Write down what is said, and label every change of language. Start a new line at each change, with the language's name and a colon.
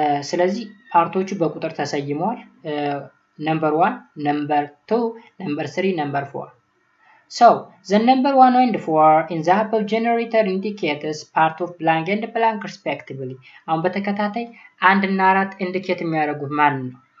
Amharic: ስለዚህ ፓርቶቹ በቁጥር ተሰይመዋል።
English: number 1, number 2, number 3, number 4. So, the number 1 and 4 in the above generator indicates part of blank and blank respectively.
Amharic: አሁን በተከታታይ 1 እና 4 ኢንዲኬት የሚያደርጉት ማን ነው?